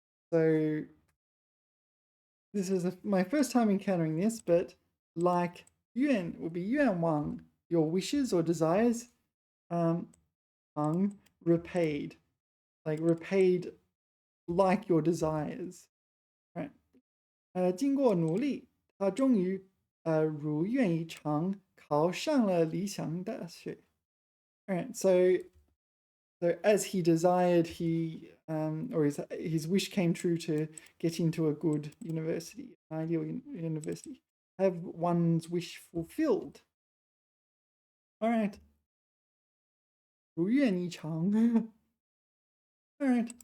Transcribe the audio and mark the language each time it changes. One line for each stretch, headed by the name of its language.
English: So this is my first time encountering this, but like 愿 would be 愿望, your wishes or desires. 偿 repaid, like repaid like your desires, right?
Chinese: 经过努力，他终于如愿以偿考上了理想大学.
English: Alright, so as he desired, he or his wish came true to get into a good university, an ideal university. Have one's wish fulfilled. All right. 如愿以偿.All right.